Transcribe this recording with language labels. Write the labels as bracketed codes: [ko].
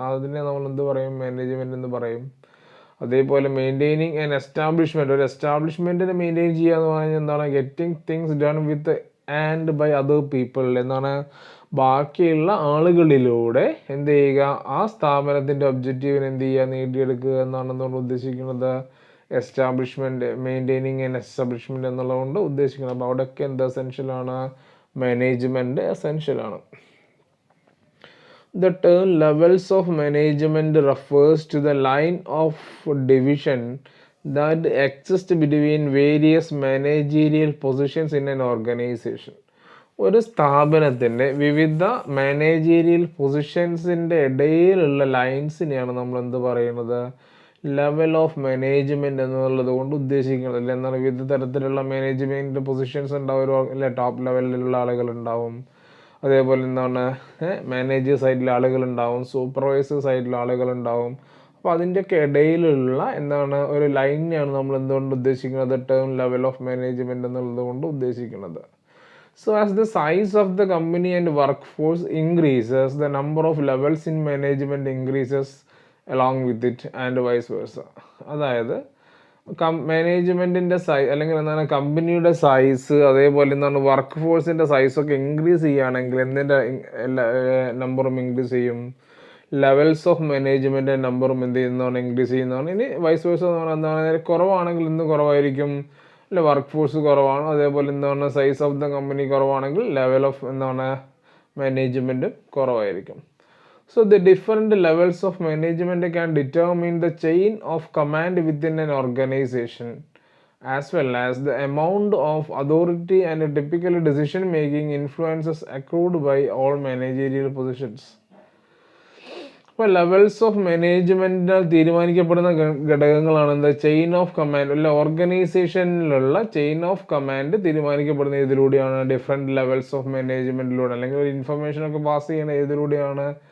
[ml] അതിനെ നമ്മൾ എന്ത് പറയും? മാനേജ്മെൻറ്റ് എന്ന് പറയും. അതേപോലെ [en] maintaining an establishment, [ml] ഒരു എസ്റ്റാബ്ലിഷ്മെൻറ്റിനെ മെയിൻറ്റെയിൻ ചെയ്യുക എന്ന് പറഞ്ഞാൽ [en] getting things done with and by other people [ml] ബാക്കിയുള്ള ആളുകളിലൂടെ എന്ത് ചെയ്യുക, ആ സ്ഥാപനത്തിൻ്റെ ഒബ്ജക്റ്റീവിന് എന്ത് ചെയ്യുക, നേടിയെടുക്കുക എന്നാണ് ഉദ്ദേശിക്കുന്നത്. എസ്റ്റാബ്ലിഷ്മെൻറ്റ്, [en] maintaining an establishment [ml] എന്നുള്ളതുകൊണ്ട് ഉദ്ദേശിക്കുന്നത്. അപ്പോൾ അവിടെയൊക്കെ എന്ത് എസെൻഷ്യലാണ്? Management എസെൻഷ്യലാണ്. [en] The term levels of management refers to the line of division that exists between various managerial positions in an organization. [ml] ഒരു സ്ഥാപനത്തിൻ്റെ വിവിധ മാനേജീരിയൽ പൊസിഷൻസിൻ്റെ ഇടയിലുള്ള ലൈൻസിനെയാണ് നമ്മൾ എന്ത് പറയുന്നത്? ലെവൽ ഓഫ് മാനേജ്മെൻറ്റ് എന്നുള്ളത് കൊണ്ട് ഉദ്ദേശിക്കുന്നത്. എന്നാൽ വിവിധ തരത്തിലുള്ള മാനേജ്മെൻറ്റ് പൊസിഷൻസ് ഉണ്ടാവും. അല്ലെ? ടോപ്പ് ലെവലിലുള്ള ആളുകളുണ്ടാവും, അതേപോലെ മാനേജർ സൈഡിലെ ആളുകളുണ്ടാവും, സൂപ്പർവൈസർ സൈഡിലെ ആളുകളുണ്ടാവും. അപ്പോൾ അതിൻ്റെയൊക്കെ ഇടയിലുള്ള ഒരു ലൈനെയാണ് നമ്മൾ എന്തുകൊണ്ട് ഉദ്ദേശിക്കുന്നത്? ടേം ലെവൽ ഓഫ് മാനേജ്മെൻറ്റ് എന്നുള്ളത് കൊണ്ട് ഉദ്ദേശിക്കുന്നത്. [en] So as the size of the company and workforce increases, the number of levels in management increases along with it and vice versa. [ml] അതായത് മാനേജ്മെൻറ്റിൻ്റെ അല്ലെങ്കിൽ കമ്പനിയുടെ സൈസ്, അതേപോലെ വർക്ക് ഫോഴ്സിൻ്റെ സൈസൊക്കെ ഇൻക്രീസ് ചെയ്യുകയാണെങ്കിൽ എന്തിൻ്റെ നമ്പറും ഇൻക്രീസ് ചെയ്യും? ലെവൽസ് ഓഫ് മാനേജ്മെൻറ്റിൻ്റെ നമ്പറും എന്ത് ചെയ്യുന്നതാണ്? ഇൻക്രീസ് ചെയ്യുന്നതാണ്. ഇനി വൈസ് വേഴ്സ എന്ന് പറഞ്ഞാൽ കുറവാണെങ്കിൽ ഇന്ന് കുറവായിരിക്കും, അല്ലെ? വർക്ക് ഫോഴ്സ് കുറവാണ്, അതേപോലെ സൈസ് ഓഫ് ദ കമ്പനി കുറവാണെങ്കിൽ ലെവൽ ഓഫ് മാനേജ്മെൻറ്റും കുറവായിരിക്കും. [en] So the different levels of management can determine the chain of command within an organization, as well as the amount of authority and typical decision making influences accrued by all managerial positions. [ml] ഇപ്പോൾ levels of മാനേജ്മെൻറ്റിനാൽ തീരുമാനിക്കപ്പെടുന്ന ഘടകങ്ങളാണ് chain of command. അല്ല, ഓർഗനൈസേഷനിലുള്ള chain of command തീരുമാനിക്കപ്പെടുന്ന ഇതിലൂടെയാണ്. Different levels of മാനേജ്മെൻറ്റിലൂടെ, അല്ലെങ്കിൽ ഒരു ഇൻഫർമേഷനൊക്കെ pass ചെയ്യുന്ന ഏതിലൂടെയാണ്?